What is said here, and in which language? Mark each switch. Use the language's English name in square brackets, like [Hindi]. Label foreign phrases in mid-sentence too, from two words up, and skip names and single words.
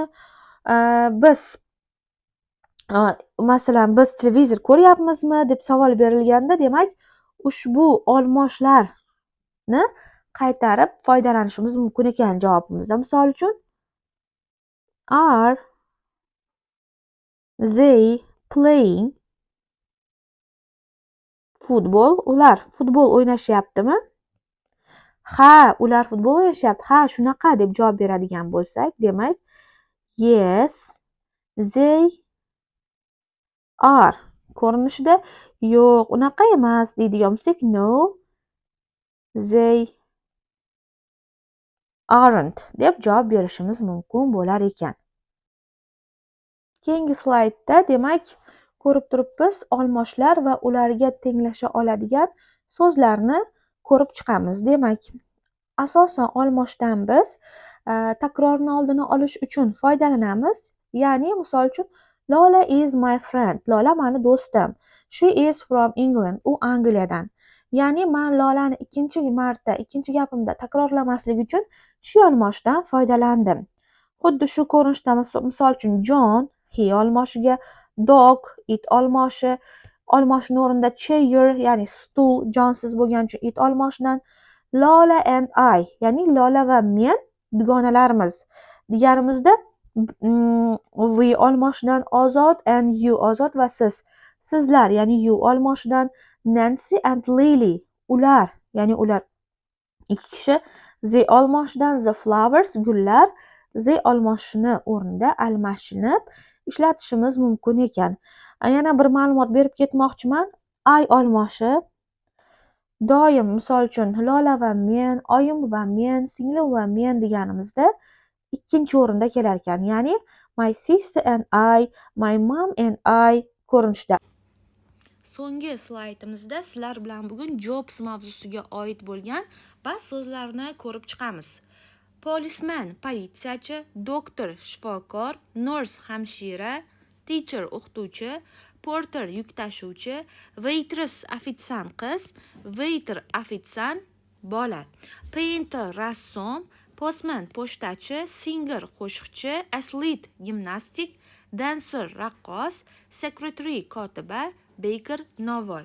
[Uzbek] Biz masalan biz televizor ko'ryapmizmi deb savol berilganda, demak ushbu olmoshlarni qaytarib foydalanishimiz mumkin ekan javobimizda. Misol uchun, [English] are they playing football? [Uzbek] Ular futbol o'ynashyaptimi? Ha, ular futbol o'ynashyapti. Ha, shunaqa deb javob beradigan bo'lsak, demak [English] yes they are [Uzbek] ko'rinishida yo'q unaqa emas deydigan bo'lsak, [English] no they aren't [Uzbek] deb javob berishimiz mumkin bo'lar ekan. Keyingi slaydda demak ko'rib turibmiz, olmoshlar va ularga tenglasha oladigan so'zlarni ko'rib chiqamiz. Demak, asosan olmoshdan biz takrorni oldini olish uchun foydalanamiz. Ya'ni misol uchun, [English] Lola is my friend. [Uzbek] Lola mani do'stim. [English] She is from England. [Uzbek] U Angliyadan. Ya'ni men Lolani ikkinchi gapimda takrorlamaslik uchun shu olmoshdan foydalandim. Xuddi shu ko'rinishda misol uchun John he olmoshiga, [English] dog it [Uzbek] olmoshini o'rnida chair ya'ni stul jonsiz bo'lgani uchun it olmoshidan, [English] Lola and I [Uzbek] ya'ni Lola va men dugonalarimiz deganimizda we olmoshidan ozod [English] and you [Uzbek] ozod va siz sizlar ya'ni you olmoshidan, Nancy and Lily ular ya'ni ular ikki kishi, they olmoshidan [English] the flowers [Uzbek] gullar, they olmoshini o'rnida almashinib ishlatishimiz mumkin ekan. Yana bir ma'lumot berib ketmoqchiman. I olmoshi doim misol uchun Lola va men, oyim va men, singlim va men deganimizda ikkinchi o'rinda kelar ekan. [English] Ya'ni my sister and I, my mom and I ko'rinishda. [Uzbek] So'nggi slaydimizda sizlar bilan bugun jobs mavzusiga oid bo'lgan ba'zi so'zlarni ko'rib chiqamiz. Policeman politsiyachi, doktor shifokor, nurse hamshira, teacher o'qituvchi, porter yuk tashuvchi, waitress ofitsiant qiz, waiter ofitsiant bola, painter rassom, postman pochtachi, singer qo'shiqchi, athlete gimnastik, dancer raqqos, secretary kotiba, baker novvoy.